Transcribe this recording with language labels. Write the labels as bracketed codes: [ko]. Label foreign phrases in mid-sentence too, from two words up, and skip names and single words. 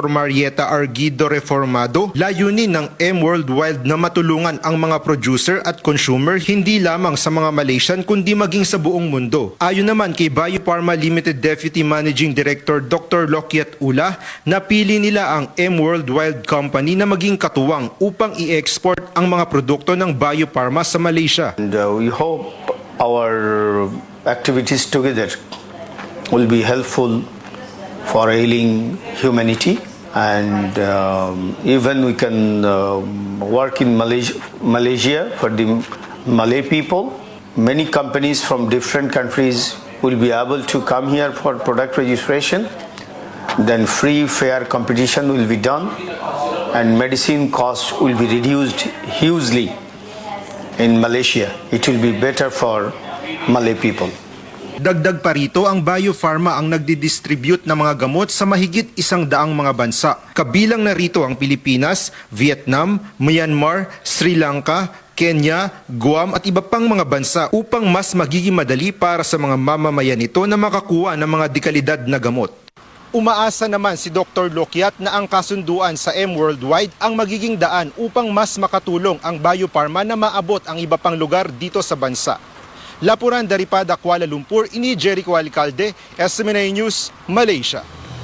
[tl] Marieta Arguido Reformado, layunin ng M Worldwide na matulungan ang mga producer at consumer hindi lamang sa mga Malaysian kundi maging sa buong mundo. Ayon naman kay Biopharma Limited [en] Deputy Managing Director [tl] Dr. Lokiat Ula, napili nila ang M Worldwide Company na maging katuwang upang i-export ang mga produkto ng Biopharma sa Malaysia. [en] And we hope our activities together will be helpful for healing humanity, and even we can work in Malaysia for the Malay people. Many companies from different countries will be able to come here for product registration. Then free fair competition will be done, and medicine costs will be reduced hugely in Malaysia. It will be better for Malay people. [tl] Dagdag pa rito, ang Biopharma ang nagdidistribute ng mga gamot sa mahigit 100 mga bansa. Kabilang na rito ang Pilipinas, Vietnam, Myanmar, Sri Lanka, Kenya, Guam at iba pang mga bansa upang mas magiging madali para sa mga mamamayan nito na makakuha ng mga dekalidad na gamot. Umaasa naman si Dr. Lokiat na ang kasunduan sa M Worldwide ang magiging daan upang mas makatulong ang Biopharma na maabot ang iba pang lugar dito sa bansa. [ms] Lapuran daripada Kuala Lumpur, ini Jericho Alcalde, SMNA News, Malaysia.